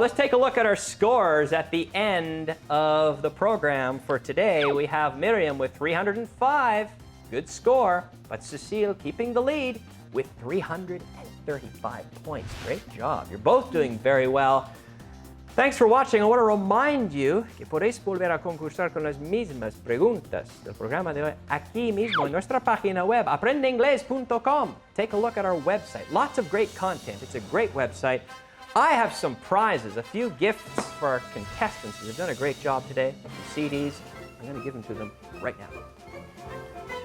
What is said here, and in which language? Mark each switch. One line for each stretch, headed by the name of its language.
English: Let's take a look at our scores at the end of the program for today. We have Miriam with 305. Good score. But Cecile keeping the lead with 335 points. Great job. You're both doing very well. Thanks for watching. I want to remind you
Spanish: que podéis volver a concursar con las mismas preguntas del programa de hoy aquí mismo en nuestra página web, aprendeinglés.com.
English: Take a look at our website. Lots of great content. It's a great website. I have some prizes, a few gifts for our contestants. They've done a great job today. Some CDs. I'm going to give them to them right now.